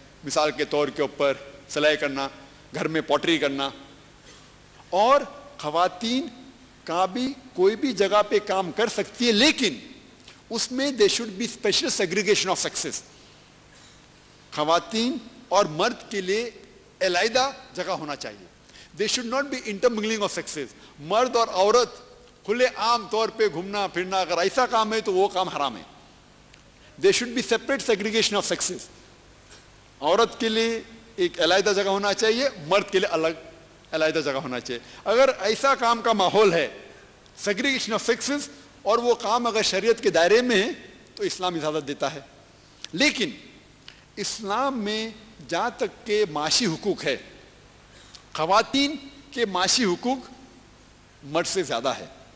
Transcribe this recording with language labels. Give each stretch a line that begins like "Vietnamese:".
Urdu: مثال کے طور کے اوپر سلائی کرنا، گھر میں پوٹری کرنا. اور خواتین کا بھی کوئی بھی جگہ پہ کام کر سکتی ہے، لیکن اس میں
English: They should be special segregation of sexes.
Urdu: خواتین اور مرد کے لیے علیحدہ جگہ ہونا چاہیے.
English: They should not be intermingling of sexes.
Urdu: مرد اور عورت کھلے عام طور پہ گھومنا پھرنا اگر ایسا کام ہے تو وہ کام حرام ہے.
English: They should be separate segregation of sexes.
Urdu: عورت کے لیے ایک علیحدہ جگہ ہونا چاہیے, مرد کے لیے الگ علیحدہ جگہ ہونا چاہیے. اگر ایسا کام کا ماحول ہے سیگریگیشن آف سیکسز اور وہ کام اگر شریعت کے دائرے میں ہے تو اسلام اجازت دیتا ہے. لیکن اسلام میں جہاں تک کہ معاشی حقوق ہے, خواتین کے معاشی حقوق مرد سے زیادہ ہے.